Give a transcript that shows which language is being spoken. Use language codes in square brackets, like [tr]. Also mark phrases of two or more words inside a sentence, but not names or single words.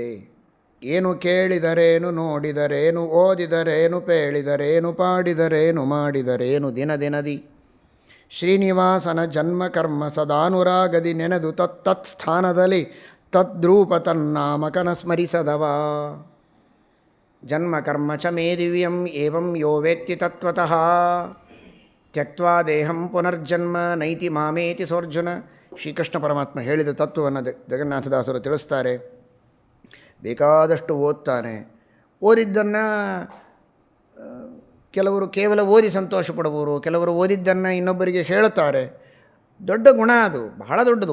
[kn] ಏನು ಕೇಳಿದರೇನು, ನೋಡಿದರೇನು, ಓದಿದರೇನು, ಪೇಳಿದರೇನು, ಪಾಡಿದರೇನು, ಮಾಡಿದರೇನು, ದಿನದಿ ಶ್ರೀನಿವಾಸನ ಜನ್ಮ ಕರ್ಮ ಸದಾನುರಾಗದಿ ನೆನೆದು ತತ್ತತ್ ಸ್ಥಾನದಲ್ಲಿ ತದ್ರೂಪ ತನ್ನಾಮಕನ ಸ್ಮರಿಸದವ. [sa] ಜನ್ಮ ಕರ್ಮ ಚ ಮೇ ದಿವ್ಯಂ ಏವಂ ಯೋ ವೇತ್ತಿ ತತ್ವತಃ ತ್ಯಕ್ತ್ವಾ ದೇಹಂ ಪುನರ್ಜನ್ಮ ನೈತಿ ಮಾಮೇತಿ ಸೋರ್ಜುನ. [kn] ಶ್ರೀಕೃಷ್ಣ ಪರಮಾತ್ಮ ಹೇಳಿದ ತತ್ವವನ್ನು ಜಗನ್ನಾಥದಾಸರು ತಿಳಿಸ್ತಾರೆ. ಬೇಕಾದಷ್ಟು ಓದ್ತಾನೆ, ಓದಿದ್ದನ್ನು ಕೆಲವರು ಕೇವಲ ಓದಿ ಸಂತೋಷ ಪಡುವವರು, ಕೆಲವರು ಓದಿದ್ದನ್ನು ಇನ್ನೊಬ್ಬರಿಗೆ ಹೇಳುತ್ತಾರೆ. ದೊಡ್ಡ ಗುಣ ಅದು, ಬಹಳ ದೊಡ್ಡದು.